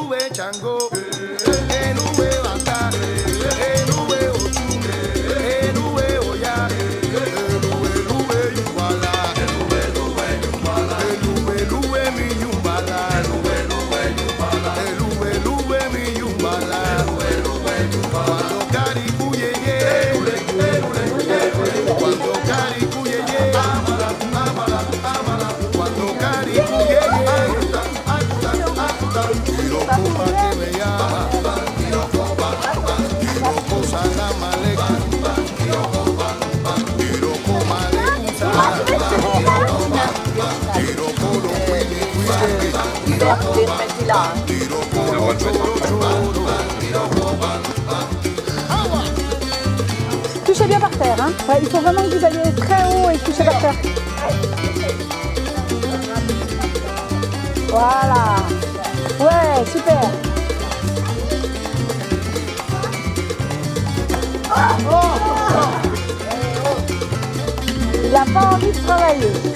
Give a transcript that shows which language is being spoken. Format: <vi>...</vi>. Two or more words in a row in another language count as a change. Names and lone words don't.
<luq>chango, enuwe bata, enuwe otu, enuwe oya, eluwe yumbala, eluwe mi yumbala, eluwe mi yumbala, cuando caricu yeye, cuando caricu yeye, cuando caricu yeye. Piroco</luq> <es>que me llama,</es> <luq>piroco salamaleka, piroco malecusa, piroco lo cuide, piroco lo choro choro.</luq> <fr>Touchez bien par terre, hein. Ouais, il faut vraiment que vous alliez très haut et touchez par terre. Voilà. Ouais, super. Il n'a pas envie de travailler.</fr>